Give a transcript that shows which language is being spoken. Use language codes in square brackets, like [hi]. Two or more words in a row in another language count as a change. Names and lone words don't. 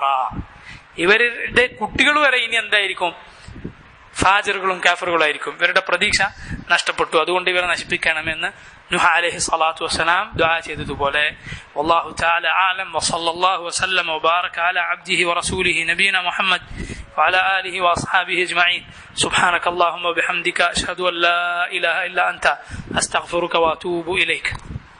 [ml] ഇവരുടെ കുട്ടികൾ വരെ ഇനി എന്തായിരിക്കും? ഫാജിറുകളും കാഫിറുകളായിരിക്കും. ഇവരുടെ പ്രതീക്ഷ നഷ്ടപ്പെട്ടു, അതുകൊണ്ട് ഇവരെ നശിപ്പിക്കണമെന്ന് നൂഹ് [ar] عليه الصلاة والسلام [ml] ദുആ ചെയ്തതുപോലെ. [ar] والله تعالى أعلم وصلى الله وسلم وبارك على عبده ورسوله نبينا محمد وعلى آله وأصحابه أجمعين. سبحانك اللهم وبحمدك أشهد أن لا إله إلا أنت أستغفرك وأتوب إليك.